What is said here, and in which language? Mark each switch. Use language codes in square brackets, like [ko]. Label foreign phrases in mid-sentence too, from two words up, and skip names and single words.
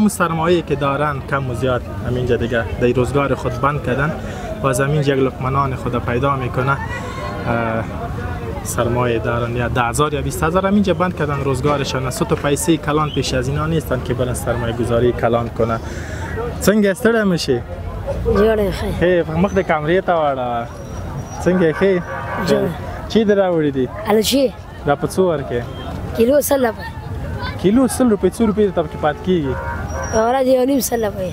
[fa] همون سرمایه که دارن کم و زیاد همینجا دیگه در روزگار خود بند کردن باز همینجا یک لقمه خود پیدا میکنه. سرمایه دارن یا 10,000 یا 20,000 همینجا بند کردن روزگارشان. سوت و پیسه کلان پیش از اینا نیستن که برن سرمایه گذاری کلان کنه. [ps] څنګه ستړی مشي؟ جوړه ښه. مخ د کامرې ته واړه. څنګه ښه؟ چی در راوړې دي؟ الچی دا په څو ورکې؟ کیلو 100 روپے. کیلو 100 روپے 100 روپے ته کې پات کیږي. اورا دی 100 روپے.